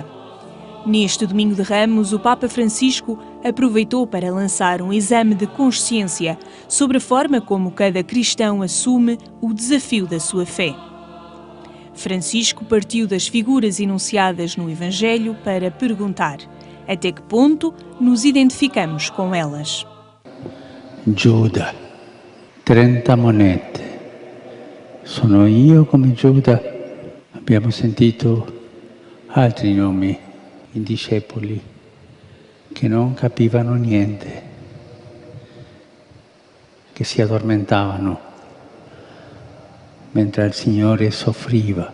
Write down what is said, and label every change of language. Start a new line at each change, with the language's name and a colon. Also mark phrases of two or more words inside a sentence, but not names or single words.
Portuguese: Neste Domingo de Ramos, o Papa Francisco aproveitou para lançar um exame de consciência sobre a forma como cada cristão assume o desafio da sua fé. Francisco partiu das figuras enunciadas no Evangelho para perguntar até que ponto nos identificamos com elas.
Italian: Giuda, 30 monete. Sono io come Giuda? Abbiamo sentito altri nomi. I discepoli che non capivano niente, che si addormentavano mentre il Signore soffriva.